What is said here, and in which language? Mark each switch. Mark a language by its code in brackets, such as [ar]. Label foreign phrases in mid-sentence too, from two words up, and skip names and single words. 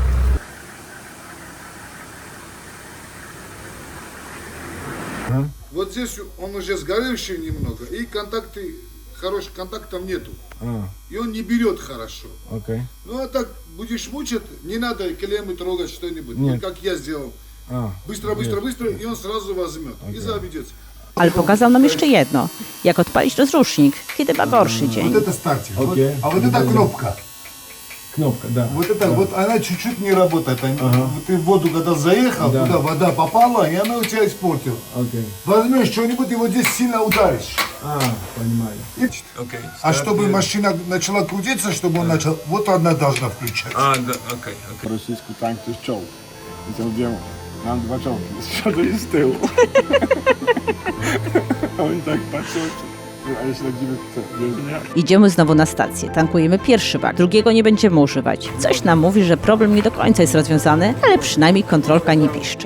[ru] Вот здесь он уже сгоревший немного, и контакты, хороших контактов нету. И он не берет хорошо. Окей. Ну а так будешь мучить, не надо клеммы трогать что-нибудь. Нет. Вот как я сделал. Быстро, и он сразу возьмет и заведется. [pl] Ale pokazał nam jeszcze jedno. Jak odpalić rozrusznik, kiedy ma gorszy dzień. [ru] Вот это стартер. Окей. А вот это кнопка. Кнопка, да. Вот это, вот она чуть-чуть не работает. Вот ты в воду когда заехал, Да. туда вода попала, и она у тебя испортила. Окей. Возьмешь что-нибудь и вот здесь сильно ударишь. Понимаю. И- А чтобы машина начала крутиться, чтобы он начал, вот она должна включать. Да, окей. Российский танк [pl] to jest czołg. I to mówią, mam 2 czołgi, z przodu i z tyłu. A oni tak patrzą, ale się tak dziwię, co? Idziemy znowu na stację, tankujemy pierwszy bak, drugiego nie będziemy używać. Coś nam mówi, że problem nie do końca jest rozwiązany, ale przynajmniej kontrolka nie piszczy.